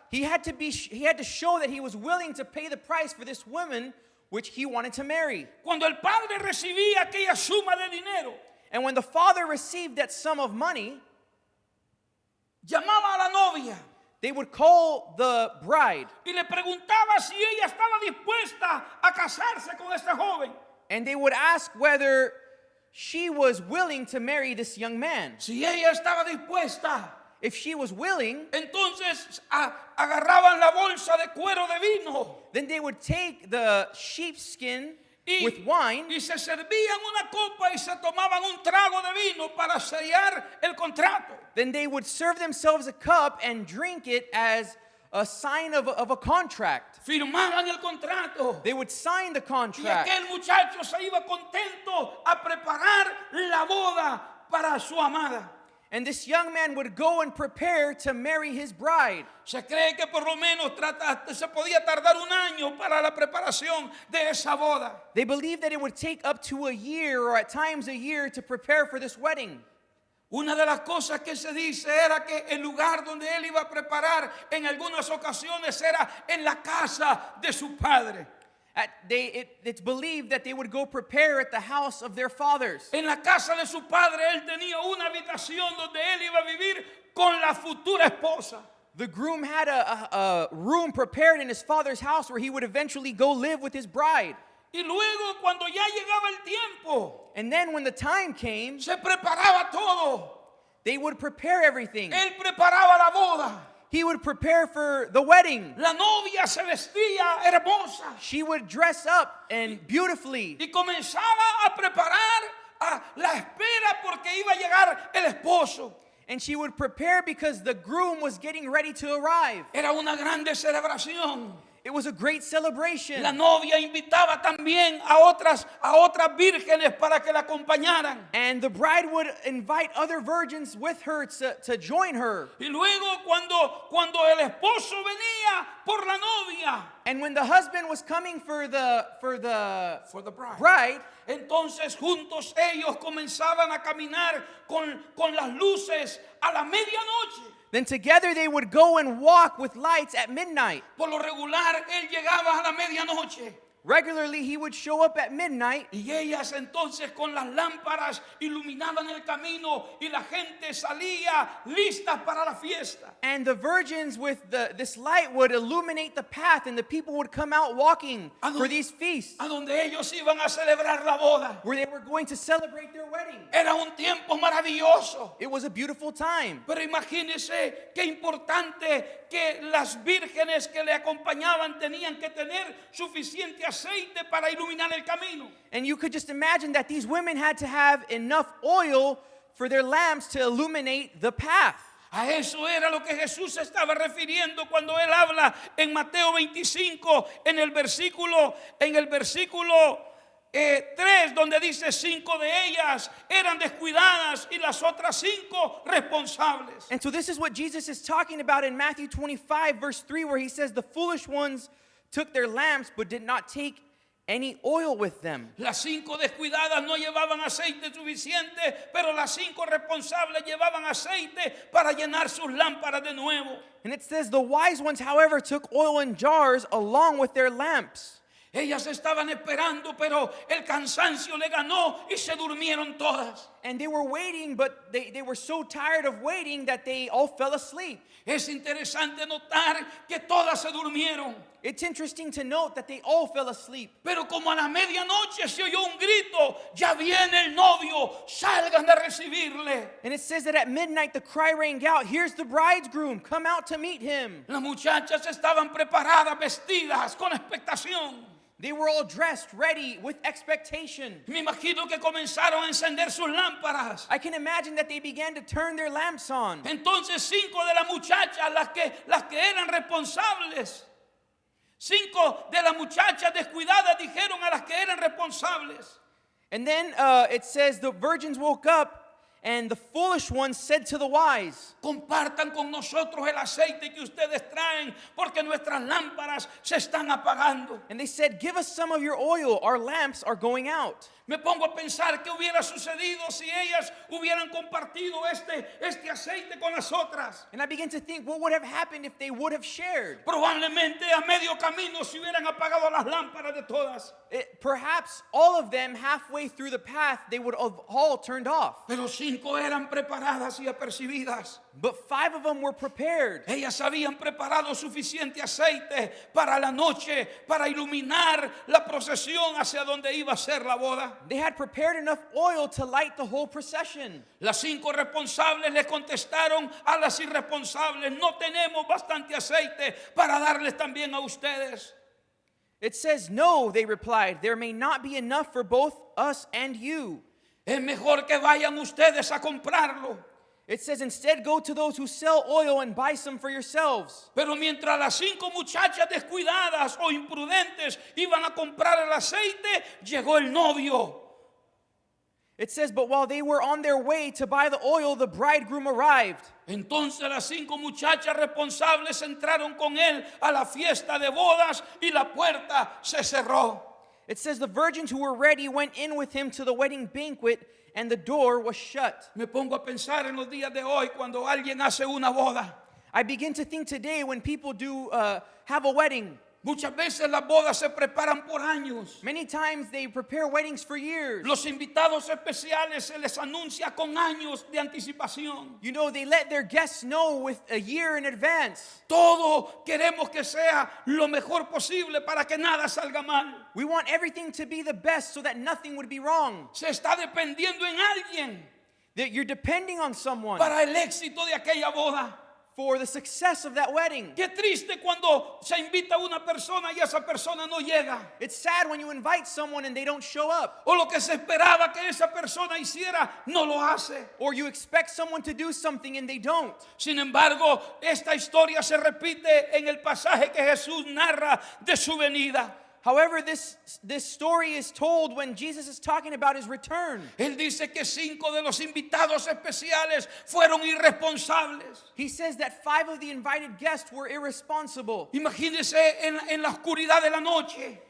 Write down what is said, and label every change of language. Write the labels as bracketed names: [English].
[English] He had to show that he was willing to pay the price for this woman which he wanted to marry. [Spanish] Cuando el padre recibía aquella suma de dinero, [English] And when the father received that sum of money, [Spanish] llamaba a la novia [English] they would call the bride [Spanish] y le preguntaba si ella estaba dispuesta a casarse con este joven. [English] and they would ask whether she was willing to marry this young man. [Spanish] Si ella estaba dispuesta, [English] If she was willing, [Spanish] entonces agarraban la bolsa de cuero de vino [English] then they would take the sheepskin [Spanish] y, [English] with wine [Spanish] y se servían una copa y se tomaban un trago de vino para sellar el contrato. [English] then they would serve themselves a cup and drink it as a sign of a contract. [Spanish] Firmaban el contrato. [English] They would sign the [Spanish] Y [English] contract. [Spanish] aquel muchacho se iba contento a preparar la boda para su amada. [English] And this young man would go and prepare to marry his bride. [Spanish] Se cree que por lo menos se podía tardar un año para la preparación de esa boda. [English] They believed that it would take up to a year or at times a year to prepare for this wedding. [Spanish] Una de las cosas que se dice era que el lugar donde él iba a preparar en algunas ocasiones era en la casa de su padre. [English] It's believed that they would go prepare at the house of their fathers. [Spanish] En la casa de su padre él tenía una habitación donde él iba a vivir con la futura esposa. [English] The groom had a room prepared in his father's house where he would eventually go live with his bride. [Spanish] Y luego cuando ya llegaba el tiempo, [English] And then when the time came, [Spanish] se preparaba todo. [English] they would prepare everything. [Spanish] Él preparaba la boda. [English] He would prepare for the wedding. [Spanish] La novia se vestía hermosa [English] She would dress up and beautifully. [Spanish] y comenzaba a preparar a la espera porque iba a llegar el esposo. [English] And she would prepare because the groom was getting ready to arrive. [Spanish] Era una grande celebración. [English] It was a great celebration. [Spanish] La novia invitaba también a otras vírgenes para que la acompañaran. [English] And the bride would invite other virgins with her to join her. [Spanish] Y luego cuando el esposo venía por la novia, [English] And when the husband was coming for the for the bride, bride, [Spanish] entonces juntos ellos comenzaban a caminar con las luces a la medianoche. [English] then together they would go and walk with lights at midnight. [Spanish] Por lo regular, él llegaba a la medianoche. [English] Regularly, he would show up at midnight, [Spanish] Y ellas entonces con las lámparas iluminaban el camino y la gente salía listas para la fiesta. [English] and the virgins with this light would illuminate the path, and the people would come out walking for these feasts [Spanish] A donde ellos iban a celebrar la boda. [English] where they were going to celebrate their wedding. [Spanish] Era un tiempo maravilloso. [English] It was a beautiful time. [Spanish] Pero imagínense qué importante que las vírgenes que le acompañaban tenían que tener suficiente aceite para iluminar el camino. [English] And you could just imagine that these women had to have enough oil for their lamps to illuminate the path. [Spanish] A eso era lo que Jesús se estaba refiriendo cuando él habla en Mateo 25 en el versículo 3, donde dice 5 de ellas eran descuidadas y las otras 5 responsables. [English] And so this is what Jesus is talking about in Matthew 25 verse 3, where he says the foolish ones took their lamps but did not take any oil with them. [Spanish] Las 5 descuidadas no llevaban aceite suficiente, pero las 5 responsables llevaban aceite para llenar sus lámparas de nuevo. [English] And it says the wise ones, however, took oil in jars along with their lamps. [Spanish] Ellas estaban esperando, pero el cansancio le ganó y se durmieron todas. [English] And they were waiting, but they were so tired of waiting that they all fell asleep. [Spanish] Es interesante notar que todas se durmieron. [English] It's interesting to note that they all fell asleep. [Spanish] Pero como a la medianoche se oyó un grito, ya viene el novio, salgan de recibirle. [English] And it says that at midnight the cry rang out, here's the bridegroom, come out to meet him. [Spanish] Las muchachas estaban preparadas, vestidas con expectación. [English] They were all dressed, ready, with expectation. [Spanish] Me imagino que comenzaron a encender sus lámparas. [English] I can imagine that they began to turn their lamps on. [Spanish] Entonces 5 de las muchachas, las que eran responsables, 5 de las muchachas descuidadas dijeron a las que eran responsables: [English] And then it says the virgins woke up, and the foolish ones said to the wise, [Spanish] compartan con nosotros el aceite que ustedes traen, porque nuestras lámparas se están apagando. [English] and they said, give us some of your oil, our lamps are going out. [Spanish] Me pongo a pensar qué hubiera sucedido si ellas hubieran compartido este aceite con las otras. [English] And I begin to think, what would have happened if they would have shared? [Spanish] Probablemente a medio camino se hubieran apagado las lámparas de todas. [English] Perhaps all of them, halfway through the path, they would have all turned off. [Spanish] Pero 5 eran preparadas y apercibidas. [English] But 5 of them were prepared. [Spanish] Ellas habían preparado suficiente aceite para la noche, para iluminar la procesión hacia donde iba a ser la boda. [English] They had prepared enough oil to light the whole procession. [Spanish] Las 5 responsables le contestaron a las irresponsables: no tenemos bastante aceite para darles también a ustedes. [English] It says, no, they replied, there may not be enough for both us and you. [Spanish] Es mejor que vayan ustedes a comprarlo. [English] It says, instead, go to those who sell oil and buy some for yourselves. [Spanish] Pero mientras las 5 muchachas descuidadas o imprudentes iban a comprar el aceite, llegó el novio. [English] It says, but while they were on their way to buy the oil, the bridegroom arrived. [Spanish] Entonces las 5 muchachas responsables entraron con él a la fiesta de bodas y la puerta se cerró. [English] It says, the virgins who were ready went in with him to the wedding banquet, and the door was shut. [Spanish] Me pongo a pensar en los días de hoy cuando alguien hace una boda. [English] I begin to think today when people do have a wedding, [Spanish] Muchas veces las bodas se preparan por años. [English] many times they prepare weddings for years. [Spanish] Los invitados especiales se les anuncia con años de anticipación. [English] You know, they let their guests know with a year in advance. [Spanish] Todo queremos que sea lo mejor posible para que nada salga mal. [English] We want everything to be the best so that nothing would be wrong. [Spanish] Se está dependiendo en alguien [English] That you're depending on someone [Spanish] para el éxito de aquella boda. [English] for the success of that wedding. [Spanish] Qué triste cuando se invita a una persona y esa persona no llega. [English] It's sad when you invite someone and they don't show up. [Spanish] O lo que se esperaba que esa persona hiciera no lo hace. [English] Or you expect someone to do something and they don't. [Spanish] Sin embargo, esta historia se repite en el pasaje que Jesús narra de su venida. [English] However, this story is told when Jesus is talking about his return. [Spanish] Él dice que 5 de los invitados especiales fueron irresponsables. [English] He says that 5 of the invited guests were irresponsible. [Spanish] Imagínense en la oscuridad de la noche.